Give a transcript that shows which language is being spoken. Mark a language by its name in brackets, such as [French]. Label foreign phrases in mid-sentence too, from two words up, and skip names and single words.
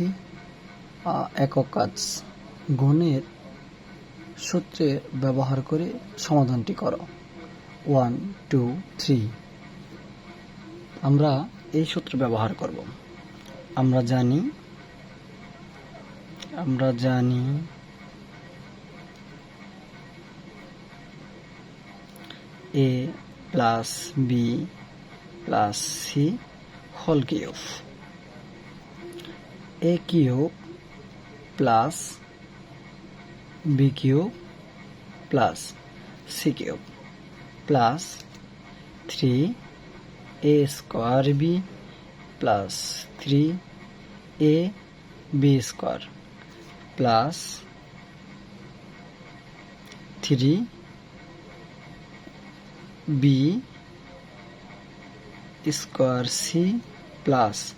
[Bangla] একক কাজ, গুণের সূত্রে ব্যবহার করে সমাধানটি করো। 1, 2, 3। আমরা এই সূত্র ব্যবহার করব। আমরা জানি [English] a plus b plus c whole cube, a cube plus b cube plus c cube plus 3a square b plus 3a b square plus 3b square c plus